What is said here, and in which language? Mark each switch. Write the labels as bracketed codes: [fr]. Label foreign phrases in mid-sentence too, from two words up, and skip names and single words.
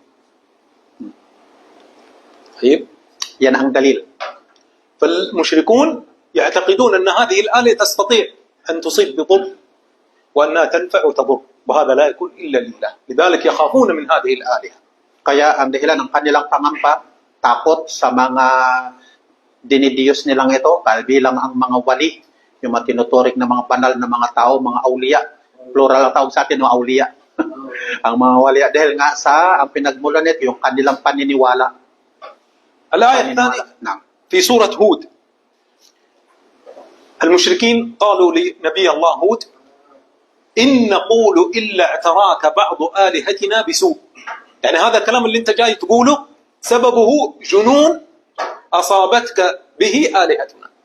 [ar] طيب [tl] Yan ang dalil. [ar] فالمشركون يعتقدون أن هذه الآلة تستطيع أن تصيب بضر وأنها تنفع وتضر وهذا لا يكون إلا لله لذلك يخافون من هذه الآلهة. [tl] Kaya ang dahilan ng kanilang pangamba, takot sa mga dinidiyos nilang ito, bilang ang mga wali, yung mga tinuturing na mga banal na mga tao, mga awliya. Plural ang tawag sa atin, mga awliya. Ang mga wali, dahil nga sa ang pinagmulan nito, yung kanilang paniniwala. [ar] الآية الثانية نعم. في سورة هود المشركين قالوا لنبي الله هود إن نقول إلا اعتراك بعض آلهتنا بسوء. يعني هذا الكلام اللي أنت جاي تقوله سببه جنون أصابتك به آلهتنا.